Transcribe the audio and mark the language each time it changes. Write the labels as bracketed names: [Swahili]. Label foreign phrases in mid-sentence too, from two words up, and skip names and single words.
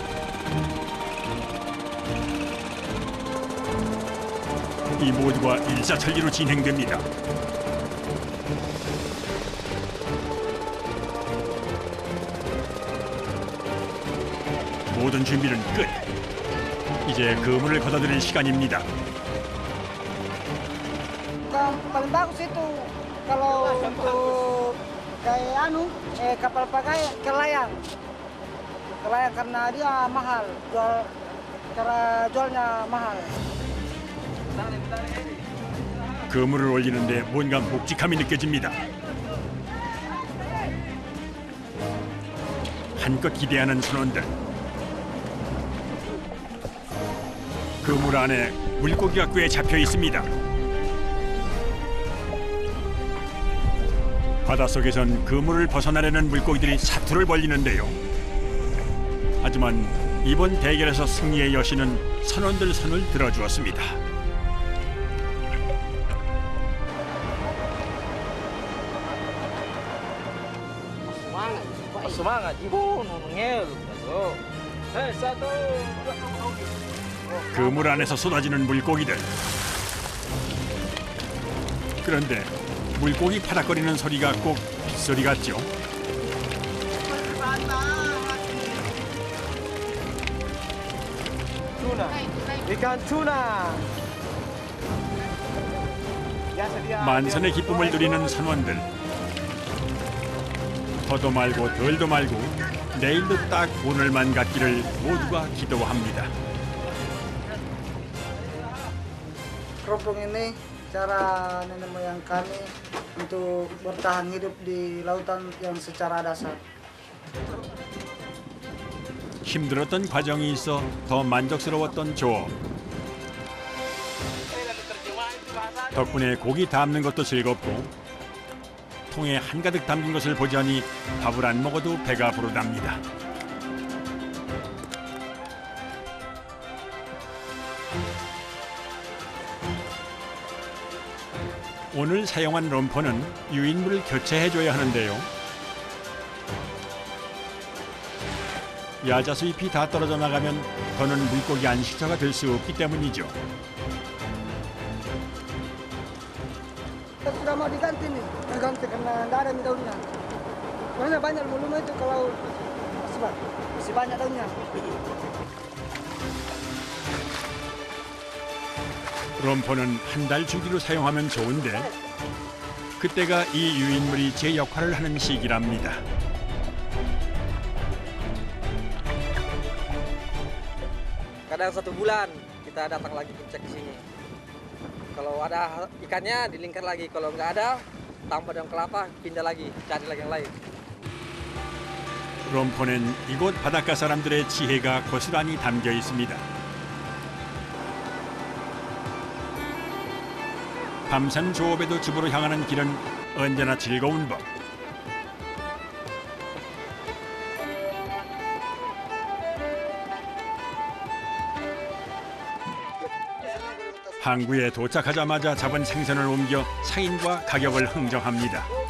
[Korean] 이 모두가 일사천리로 진행됩니다. 모든 준비는 끝. 이제 그물을 걷어들일 시간입니다. [Indonesian] Paling bagus itu kalau untuk kayak kapal pakai kelayang. Kelayang karena dia mahal, jualnya mahal. [Korean] 그물을 올리는데 뭔가 묵직함이 느껴집니다. 한껏 기대하는 선원들. 그물 안에 물고기가 꽤 잡혀 있습니다. 바닷속에선 그물을 벗어나려는 물고기들이 사투를 벌이는데요. 하지만 이번 대결에서 승리의 여신은 선원들 손을 들어주었습니다. [Indonesian] Semangat, ibu ngel. Satu. [Korean] 그물 안에서 쏟아지는 물고기들. 그런데 물고기 파닥거리는 소리가 꼭 빗소리 같죠. [Indonesian] Tuna. Ikan tuna. [Korean] 만선의 기쁨을 누리는 선원들. 더도 말고 덜도 말고 내일도 딱 오늘만 같기를 모두가 기도합니다. [Indonesian] Keropong ini cara nenek moyang kami untuk bertahan hidup di lautan yang secara dasar. [Korean] 힘들었던 과정이 있어 더 만족스러웠던 조업. 덕분에 고기 담는 것도 즐겁고 통에 한가득 담긴 것을 보자니 밥을 안 먹어도 배가 부르답니다. 오늘 사용한 롬퍼는 유인물을 교체해줘야 하는데요. 야자수 잎이 다 떨어져 나가면 더는 물고기 안식처가 될 수 없기 때문이죠. [Indonesian] Sudah mau diganti nih, diganti karena nggak ada nih daunnya. Soalnya banyak volume itu kalau masih banyak daunnya. [Korean] 롬퍼는 한 달 주기로 사용하면 좋은데 그때가 이 유인물이 제 역할을 하는 시기랍니다. [Indonesian] Kadang 1 bulan kita datang lagi cek ke sini. Kalau ada ikannya dilingkar lagi, kalau nggak ada tambah daun kelapa pindah lagi cari lagi yang lain. [Korean] 롬퍼는 이곳 바닷가 사람들의 지혜가 고스란히 담겨 있습니다. 밤산 조업에도 집으로 향하는 길은 언제나 즐거운 법. 항구에 도착하자마자 잡은 생선을 옮겨 상인과 가격을 흥정합니다.